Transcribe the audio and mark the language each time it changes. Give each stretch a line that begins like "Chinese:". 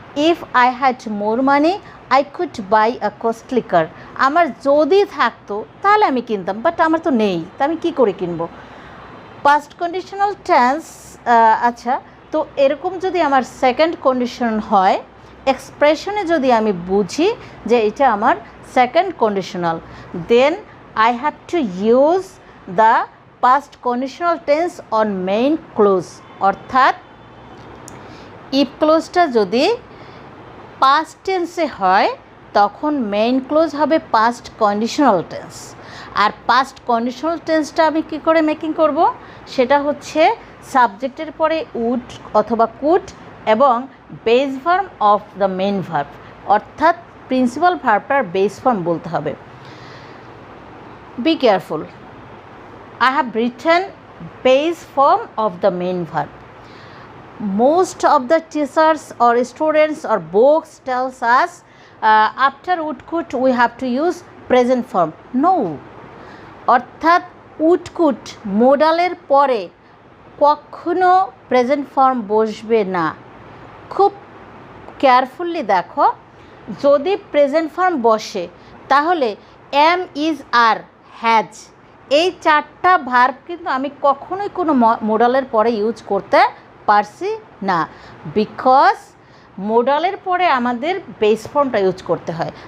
English: If I had more money, I could buy a costly car.
Bangla: আমার যদি থাকতো তাহলে আমি কিনতাম, বাট আমার তো নেই, তা আমি কী করে কিনবো। Past conditional tense. আচ্ছা, তো এরকম যদি আমার সেকেন্ড কন্ডিশন হয়, এক্সপ্রেশনে যদি আমি বুঝি যে এটা আমার second conditional,
English: Then I have to use the past conditional tense on main clause।
Bangla: অর্থাৎ if ক্লোজটা যদি পাস্ট টেন্সে হয় তখন মেইন ক্লোজ হবে পাস্ট কন্ডিশনাল টেন্স। আর পাস্ট কন্ডিশনাল টেন্সটা আমি কী করে মেকিং করব, সেটা হচ্ছে সাবজেক্টের পরে উড অথবা কুড এবং base form of the main verb, অর্থাৎ প্রিন্সিপাল ভার্বটার বেস ফর্ম বলতে হবে।
English: Be careful, I have written base form of the main verb. Most of the teachers or students or books tells us after would could we have to use present form.
Bangla: No, অর্থাৎ would could মোডালের পরে কখনো present form বসবে না। খুব carefully দেখো, যদি present form বসে তাহলে এম, ইজ, আর, হ্যাজ, এই চারটা ভার্ব কিন্তু আমি কখনোই কোনো মোডালের পরে ইউজ করতে পারছি না, বিকজ মোডালের পরে আমাদের বেস ফর্মটা ইউজ করতে হয়।